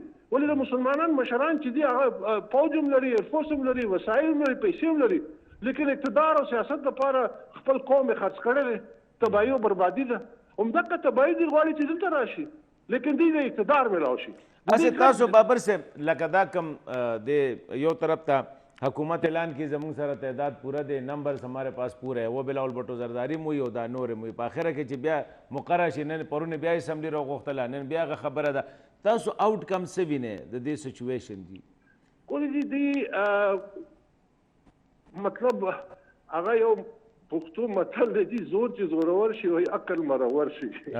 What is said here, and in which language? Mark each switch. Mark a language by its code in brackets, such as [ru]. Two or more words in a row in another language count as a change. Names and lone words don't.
[ps] ولې د مسلمانان مشران چې دي هغه فوج هم لري، ایرفورس هم لري، وسایل هم لري، پیسې هم لري، لیکن اقتدار او سیاست لپاره خپل قوم یې خرڅ کړی دی. تباهي او بربادي ده. همدغه تباهي دې غواړي چې دلته راشي، لیکن دې د اقتدار میلاو شي. اسې تاسو بابر صاحب لکه دا کم د یو طرف ته حکومت اعلان کی زمون سره تعداد پورا دے [ur] نمبر ہمارے پاس پورا ہے وہ [ps] بلاول بٹو زرداری موی او دا نور موی په اخره کې چې بیا مقرره شي نن پرونه بیا اسمبلی راغوښتله نن بیا خبره ده تاسو آوټ کم څه وینئ د دې سچویشن دي؟ کولی دي مطلب هغه یو پښتو متل دی زور چې زورور شي وایي عقل مرور شي.